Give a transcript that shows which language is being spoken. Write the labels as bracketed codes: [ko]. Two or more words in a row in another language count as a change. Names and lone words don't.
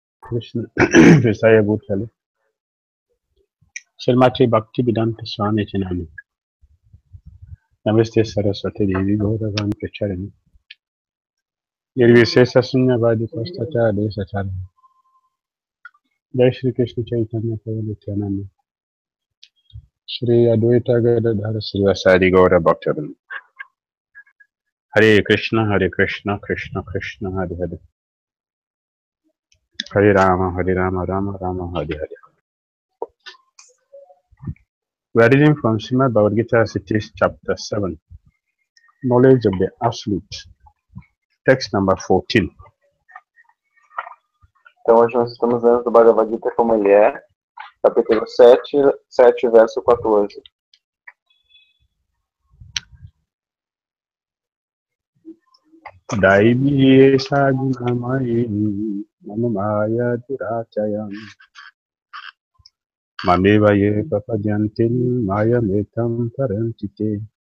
[sa] Krishna Visaya Bhutale Srimati Bhakti Dhira Swami Chinami Namaste Saraswati Devi Gauravan Pracharani Nirvisesa Sunyavadi Pastata Desacharani Jai Shri Krishna Chaitanya Prabhu Nityananda Shri Advaita Gadadhara Srivasadi Gaura Bhaktavan Hare Krishna Krishna Krishna Hare Hare Hare Rama Rama Rama Hare Hare. [en] We are reading from Srimad Bhagavad Gita, Cities, Chapter 7, Knowledge of the Absolute, text number 14. [pt] Então hoje nós estamos lendo do Bhagavad Gita como ele é, capítulo 7, verso 14. [sa] Daivi sagunamayi mamaya durachayam mameva ye papadyantin mayametam parantite.